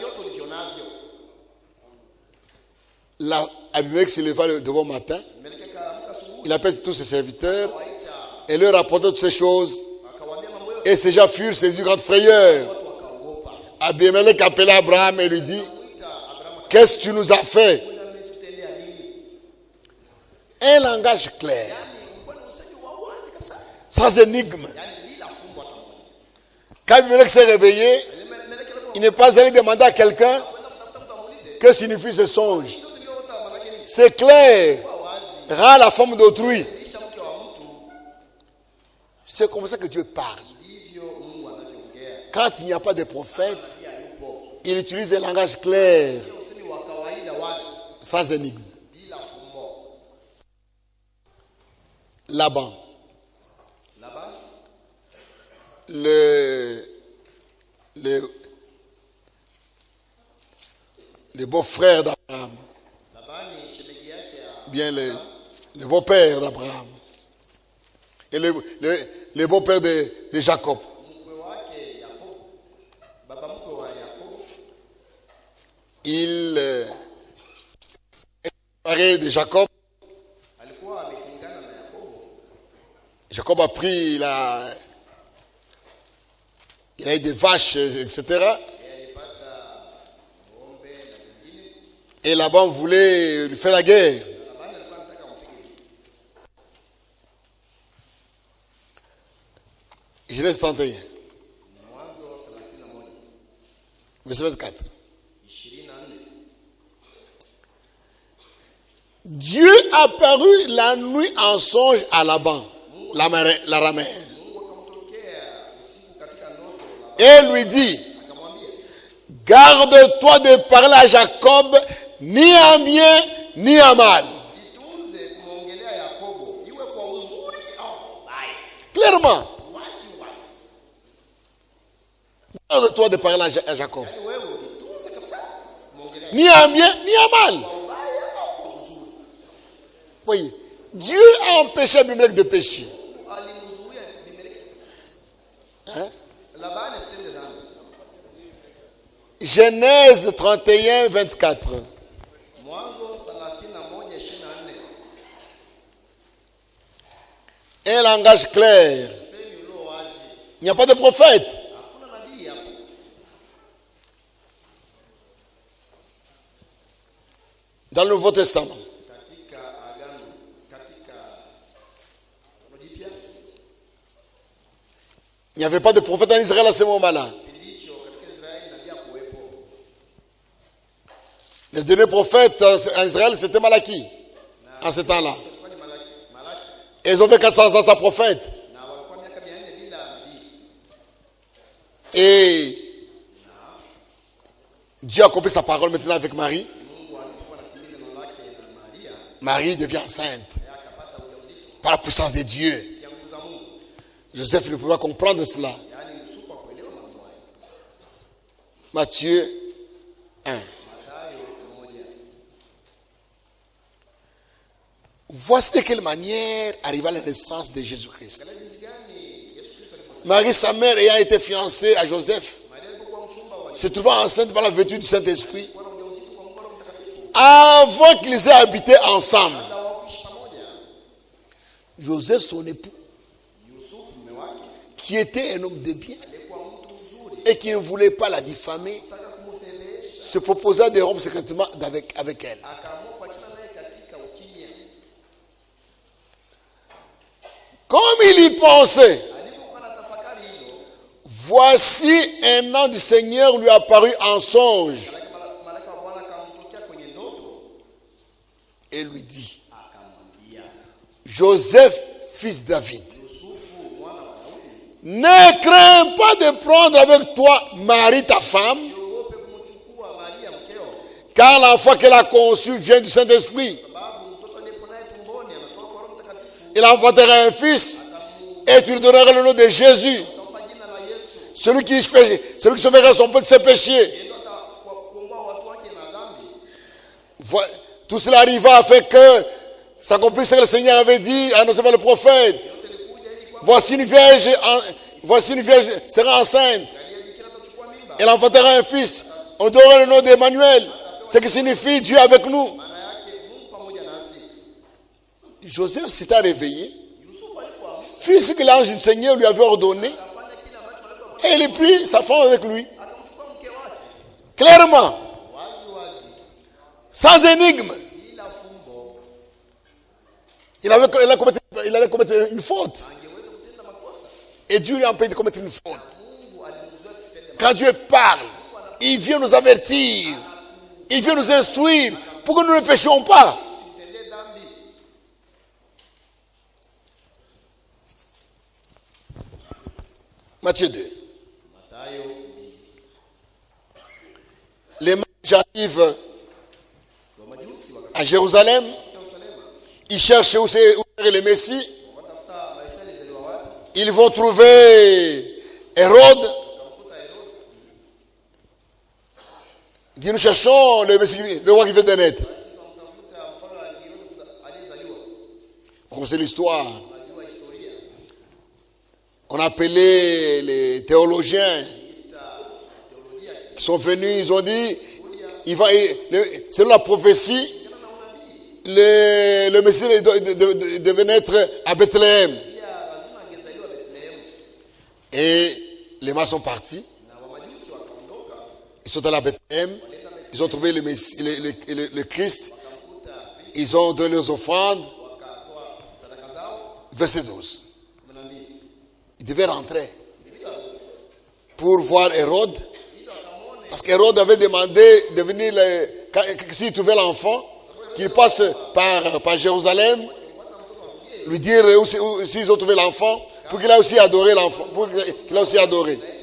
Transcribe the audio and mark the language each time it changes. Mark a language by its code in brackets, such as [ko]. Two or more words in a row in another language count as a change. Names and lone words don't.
[fr] Là, Abimelech se leva le devant matin. Il appelle tous ses serviteurs et leur rapporta toutes ces choses. Et ces gens furent saisis de grande frayeur. Abimelech appela Abraham et lui dit, [sw] Kuita Abrahamu [fr] qu'est-ce que tu nous as fait? [sw] akamuuliza ametutendea nini? [fr] Un langage clair, [sw] Yaani ulikuwa ni usemi wa wazi kabisa. [fr] sans énigme. [sw] Yaani bila fumbo hata moja. [fr] Quand Abimelech s'est réveillé, [sw] Abimeleki alipo [fr] il n'est pas allé demander à quelqu'un [sw] kwenda kutafuta mtu amuulize, [fr] que signifie ce songe. [sw] ndio niliota maana yake ni [fr] C'est clair, [sw] kwa wazi. [fr] rend la forme d'autrui. [sw] Kisha mke wa mtu [fr] C'est comme ça que Dieu parle. [sw] ndivyo Mungu anavyoongea. [fr] Quand il n'y a pas de prophète, [sw] Pia yupo. [fr] il utilise un langage clair, [sw] Sio usemi wa kawaida wazi [fr] sans énigme. [sw] bila fumbo. [fr] Laban, Laban le beau-frère d'Abraham, [sw] Labani shemegi yake ya [fr] bien le beau-père d'Abraham, et le beau-père de Jacob. [sw] mkwe wake Yakobo, baba mkwe wa Yakobo, [fr] Il est séparé de Jacob. [sw] alikuwa ametengana na Yakobo. [fr] Jacob a pris, il a eu des vaches, etc. [sw] Alipata ng'ombe na vingine. [fr] Et Laban voulait lui faire la guerre. [sw] Labani alikuwa anataka ampige. [fr] Genèse 31, [sw] Mwanzo 31 [fr] verset 24. [sw] 24. [fr] Dieu apparut la nuit en songe à Laban, l'araméen, [sw] Mungu akamtokea usiku katika ndoto [fr] et lui dit, [sw] akamwambia, [fr] garde-toi de parler à Jacob ni en bien ni en mal. [sw] jitunze kumwongelea Yakobo, iwe kwa uzuri au kwa ubaya. [fr] Clairement, [sw] Wazi wazi. [fr] garde-toi de parler à Jacob. [sw] Yaani wewe jitunze kabisa kumwongelea [fr] Ni en bien ni en mal. [sw] kwa ubaya au kwa uzuri. [fr] Voyez, Dieu a empêché Abimelech de pécher. [sw] Alimzuia Abimeleki. [fr] Hein? [sw] Labani asende dhambi. [fr] Genèse 31, 24. [sw] Mwanzo 31:24. [fr] Un langage clair. [sw] Semi ulio wazi. [fr] Il n'y a pas de prophète. [sw] Hakuna nabii hapo. [fr] Dans le Nouveau Testament, [sw] Katika agano, katika Agano Jipya, [fr] il n'y avait pas de prophète en Israël à ce moment-là. [sw] kipindi hicho katika Israeli nabii hakuwepo. [fr] Le dernier prophète en Israël, c'était Malachie, en ce temps-là. [sw] Ilikuwa ni Malaki. [fr] Et ils ont fait 400 ans sans prophète. [sw] Na walikuwa miaka 400 bila nabii. [fr] Et Dieu a accompli sa parole maintenant avec Marie. [sw] Mungu alipokuwa anatimiza neno lake na Maria, [fr] Marie devient enceinte [sw] yeye akapata ujauzito [fr] par la puissance de Dieu. [sw] ya nguvu za Mungu. [fr] Joseph ne pouvait pas comprendre cela. [sw] Yaani Yusufu hakuelewa mambo hayo. [fr] Matthieu 1. [sw] Mathayo 1. [fr] Voici de quelle manière arriva la naissance de Jésus-Christ. [sw] Angalia jinsi gani Yesu Kristo alipozaliwa. [fr] Marie, sa mère, ayant été fiancée à Joseph, [sw] Maria alipokuwa mchumba wa [fr] se trouvant enceinte par la vertu du Saint-Esprit, [sw] kuwa na ujauzito kwa Mungu Roho Mtakatifu. [fr] avant qu'ils aient habité ensemble. [sw] Hata wakuishi pamoja. [fr] Joseph, son époux, [sw] Yusufu mume wake [fr] qui était un homme de bien [sw] alikuwa mtu mzuri. [fr] et qui ne voulait pas la diffamer, [sw] Nataka kumfedhesha. [fr] se proposa de rompre secrètement avec elle. [sw] Akaamua kuachana naye katika ukimya. [fr] Comme il y pensait, [sw] Alipokuwa na tafakari hilo, [fr] voici un ange du Seigneur lui apparut en songe [sw] malaika wa Bwana akamtokea kwenye ndoto, [fr] et lui dit, [sw] akamwambia, [fr] Joseph, fils David, [sw] Yusufu mwana wa Daudi, [fr] ne crains pas de prendre avec toi Marie ta femme, [sw] usiogope kumchukua Maria mkeo, [fr] car l'enfant qu'elle a conçu vient du Saint-Esprit. [sw] sababu mtoto aliyepo naye tumboni anatoka kwa Roho Mtakatifu. [fr] Il enfantera un fils et tu lui donneras le nom de Jésus, [sw] Atampa jina la Yesu, [fr] celui qui sauvera son peuple de ses péchés. [sw] yeye ndo atakuongoa watu wake na dhambi. [fr] Tout cela arriva afin que s'accomplisse ce que le Seigneur avait dit, annoncé par le prophète. [sw] Yote ilikuja ili kwamba [fr] Voici une vierge sera enceinte. [sw] aliyejikira atachukua mimba. [fr] Elle enfantera un fils. On donnera le nom d'Emmanuel, ce qui signifie Dieu avec nous. [sw] Maana yake Mungu pamoja nasi. [fr] Joseph s'était réveillé, [sw] Yusufu alipoamka [fr] fit ce que l'ange du Seigneur lui avait ordonné, [sw] akafanya kile ambacho malaika wa Bwana [fr] et il prit sa femme avec lui. [sw] akamchukua mke [fr] Clairement. [sw] wazi wazi, [fr] Sans énigme. [sw] bila fumbo, [fr] Il allait commettre une faute. [sw] angeweza kutenda makosa. [fr] Et Dieu lui a empêché de commettre une faute. [sw] Mungu alimzuia tusende [fr] Quand Dieu parle, il vient nous avertir. Il vient nous instruire pour que nous ne péchions pas. [sw] tusitendee dhambi. [fr] Matthieu 2. [sw] Mathayo 2. [fr] Les mages arrivent [sw] Wamajusi [fr] à Jérusalem. [sw] Yerusalemu [fr] Ils cherchent où est le Messie. [sw] watafuta Masia alizaliwa wapi, [fr] Ils vont trouver Hérode. [sw] wakamkuta Herode. [fr] Ils disent, nous cherchons le Messie, le roi qui vient de naître. [sw] Basi wakamtafuta mfalme aliyezaliwa. [fr] Vous connaissez l'histoire. [sw] Unajua historia. [fr] On appelait les théologiens qui sont venus, ils ont dit, selon la prophétie, le Messie devait naître à Bethléem. [sw] Pia lazima angezaliwa Bethlehemu. [fr] Et les mages sont partis, [sw] Na wamajusi wakaondoka, [fr] ils sont allés à Bethléem, ils ont trouvé le Messie, le Christ, [sw] wakamkuta Kristo, [fr] ils ont donné leurs offrandes. [sw] wakatoa sadaka zao. [fr] Verset 12. [sw] 12. [fr] Ils devaient rentrer pour voir Hérode, parce qu'Hérode avait demandé de venir, s'il trouvait l'enfant, qu'il passe par Jérusalem, lui dire s'ils ont trouvé l'enfant, pour qu'il a aussi adoré l'enfant, pour qu'il a aussi adoré.